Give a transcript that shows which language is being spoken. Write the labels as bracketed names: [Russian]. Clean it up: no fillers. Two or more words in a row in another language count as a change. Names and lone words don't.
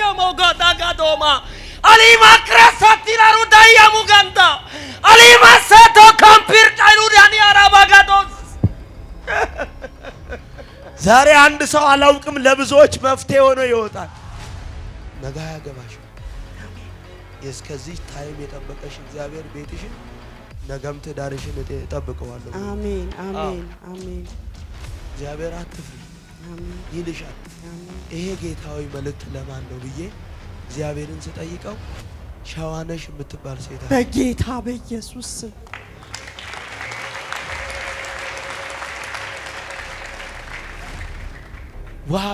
[Amharic] goda gadoma alima krasatira rudaya muganda alima seto kampir kairudani arabagados ዛሬ አንድ ሰው አላውቅም ለብዙዎች መፍትሄ ሆኖ ይወጣል። ነገ ያገባሽ እስከዚህ ታይም የጠበቀሽ እግዚአብሔር ቤትሽን ነገም ትዳርሽን እጠብቀዋለሁ። አሜን አሜን አሜን። እግዚአብሔር አትፍሪ ይልሻል። ይሄ ጌታዊ መልእክት ለማን ነው ብዬ እግዚአብሔርን ስጠይቀው ሸዋነሽ የምትባል ሴት በጌታ በኢየሱስ ስም ዋው!